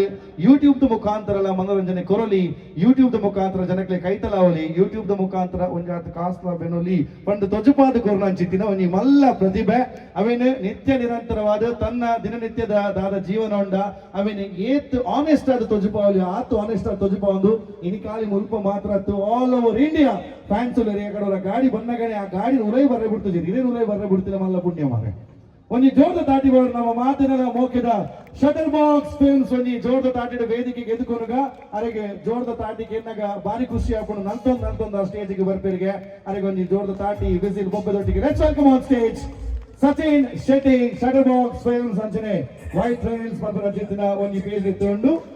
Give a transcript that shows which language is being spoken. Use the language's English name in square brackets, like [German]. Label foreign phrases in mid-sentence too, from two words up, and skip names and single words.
[Tulu] ಯೂಟ್ಯೂಬ್ ಮುಖಾಂತರ ಮನೋರಂಜನೆ ಕೊರಲಿ ಯೂಟ್ಯೂಬ್ ಮುಖಾಂತರ ಜನಕ್ಕೆ ಕೈತಲಾವಲಿ ಯೂಟ್ಯೂಬ್ ಮುಖಾಂತರ ಒಂಜಾತ್ ಕಾಸ್ತ ಬೆನೋಲಿ ಪಂಡು ತೊಜುಪಾದ ಕೊರೋನ ಅಂಚಿತ್ತಿನ ಒಂದು ಮಲ್ಲ ಪ್ರತಿಭೆ ಅವೇನು ನಿತ್ಯ ನಿರಂತರವಾದ ತನ್ನ ದಿನನಿತ್ಯದ ದಾದ ಜೀವನ ಉಂಡ ಅವೇನು ಏತ್ ಆನೆಸ್ಟ್ ಆದ ತೊಜುಪಾವಲಿ ಆತು ಆನೆಸ್ಟ್ ಆದ ತೊಜುಪಾವಂದು ಇನಿ ಕಾಲಿ ಮುಲ್ಪ ಮಾತ್ರ [English] all over India fans [Tulu] ಕಡವರ ಗಾಡಿ ಬನ್ನಗಣೆ ಆ ಗಾಡಿ ಉಲೈ ಬರ್ರೆ ಬಿಡ್ತಿದ್ದೀರಿ ಇದೇನು ಉಲೈ ಬರ್ರೆ ಬಿಡ್ತಿಲ್ಲ ಮಲ್ಲ ಪುಣ್ಯ ಮಾರೆ ಒಂಜಿ ಜೋರ್ದ ತಾಟಿ ಬರೋದು ನಮ್ಮ ಮಾತಿನ ಮೋಕಿದ ಶಟರ್ ಬಾಕ್ಸ್ ಫಿಲ್ಮ್ಸ್ ಒಂಜಿ ಜೋರ್ದ ತಾಟಿದ ವೇದಿಕೆಗೆ ಎದುಕೊನಗ ಅರೆಗೆ ಜೋರ್ದ ತಾಟಿಗೆ ಎನ್ನಗ ಬಾರಿ ಖುಷಿ ಹಾಕೊಂಡು ನಂತೊಂದು ಸ್ಟೇಜಿಗೆ ಬರ್ಪೇರಿಗೆ ಅರೆಗೆ ಒಂಜಿ ಜೋರ್ದ ತಾಟಿ ವಿಸಿಲ್ ಬೊಬ್ಬದೊಟ್ಟಿಗೆ [English] let's welcome on stage [Tulu] ಸಚಿನ್ ಶೆಟ್ಟಿ ಶಟರ್ ಬಾಕ್ಸ್ ಫಿಲ್ಮ್ಸ್ ಅಂಚನೆ ವೈಟ್ ಟ್ರೈಲ್ಸ್ ಪಂಪನ ಜಿತ್ತಿನ ಒಂಜಿ ಪೇಜ್ ಎತ್ತುಕೊಂಡು